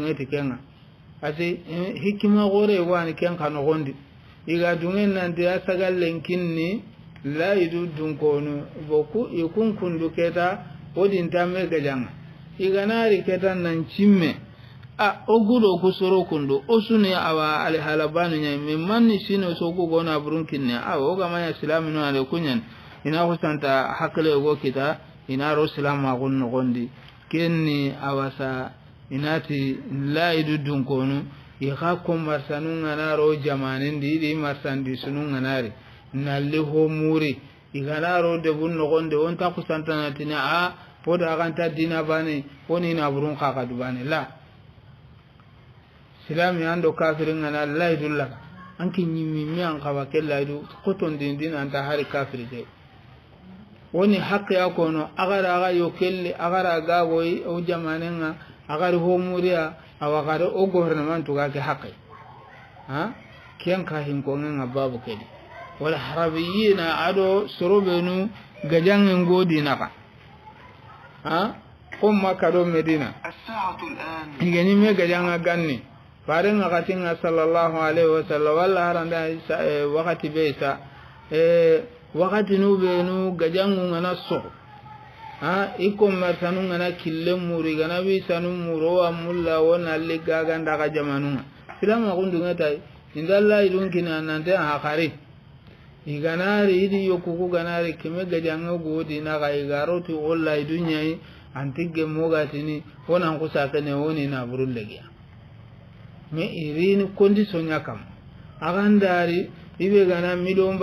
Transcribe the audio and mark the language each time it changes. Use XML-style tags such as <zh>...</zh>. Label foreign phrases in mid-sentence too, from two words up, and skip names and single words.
<kr>ngeti kenga asi hikima gore wani ken kano gondi iga dungen nande sagal lenkinni laidu dunkonu boku ikun kundu keta odin tamme gajanga iganari keta nan cimme ogudo kusoro kundu osuni awa ali halabanu nya manni sino sogo gona burunkinne oga maya islaminu ale kunyan ina husanta hakle go kita ina ro islama gonno gondi kenni awasa inati laidu dunkonu iga kommarsanu ngana ro jamanin di marsandi sunu nganari nalle ho muri iganaro de bunno gonde wonta ku santana tina poda ganta dina bane woni na burun kaka dubane la silami ando kafirin ana laidulla anki nyimmi mi an kawa kellaidu koton din anta hari kafiri de woni haqqi akono agara aga yo kelle agara ga boy o jamanenga agara ho muriya awagara o gouvernement to ga ke haqqi kiyan ka hin ko nga babu kedi wala harabiyina ado sorobenu gajangen godi naka umma kado medina</kr> <ar>الساعة الآن</ar> <kr>igeni me gajanga ganni farenga katinga</kr> <ar>صلى الله عليه وسلم</ar> <kr>wala haranda wakati beisa wakati nubenu gajangu ngana so ikom martanu ngana kille muri gana bi sanu muro amulla wona liga ganda ka jamanu silama gundu ngata indalla idun kina nante akari iganari idi yokuku ganari kime gajanga godi na ga igaroti olla idunyai antige mogatini wonan kusakene woni na burullegiya me irini condition yakam agandari ibe gana milon</kr>